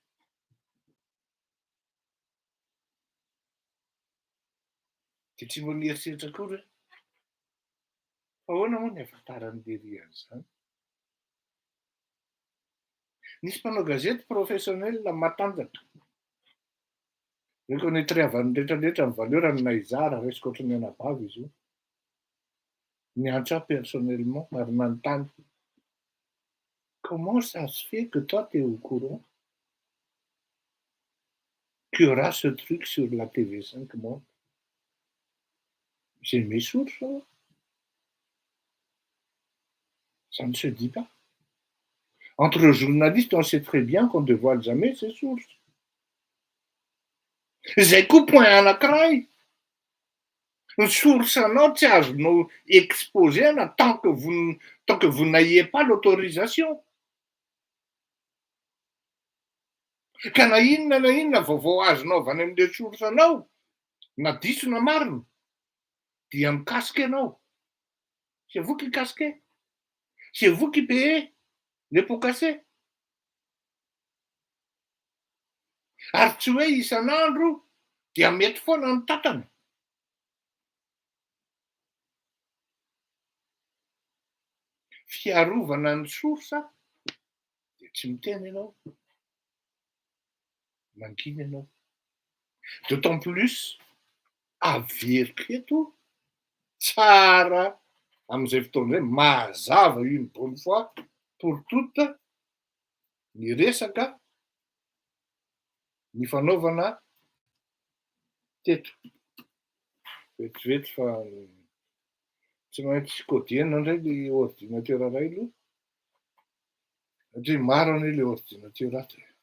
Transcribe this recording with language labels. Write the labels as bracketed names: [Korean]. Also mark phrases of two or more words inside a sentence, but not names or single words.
[Malagasy] Dia tsy mbola nieritreritra akory hoe ahoana moa ny ahafantaran'ny lery an'izany. Nisy mpanao gazety professionnel matanjaka. Reconnaître-avany rehetrarehetra ny valeur ny Naizara resaka ohatran'ny anabavy izy io. Niantso ahy personnellement ary nanontany. [French] Comment ça se fait que toi tu es au courant qu'il y aura ce truc sur la TV 5 Monde? J'ai mes sources. Ça ne se dit pas. Entre journalistes, on sait très bien qu'on ne dévoile jamais ses sources. [Malagasy] Zay koa point anankiray. Ny source anao tsy azonao exposena [French] tant que vous n'ayez pas l'autorisation. [Malagasy] Ka na inona vaovao azonao avy any amin'ilay source anao, na diso na marina, dia mikasika anao. [French] C'est vous qui casquez. C'est vous qui payez les pots cassés. [Malagasy] Ary tsy hoe isan'andro dia mety foana ny tatana. Fiarovana ny source dia tsy miteny ianao. Mangina ianao. [French] D'autant plus [Malagasy] averiko eto tsara amin'izay fotoana izay mazava [French] une bonne fois pour toutes [Malagasy] ny resaka ny fanaovana teto. Vetivety fa tsy maintsy kodiana indray ilay ordinateur iray aloha. Satria maro anie ilay ordinateur ato.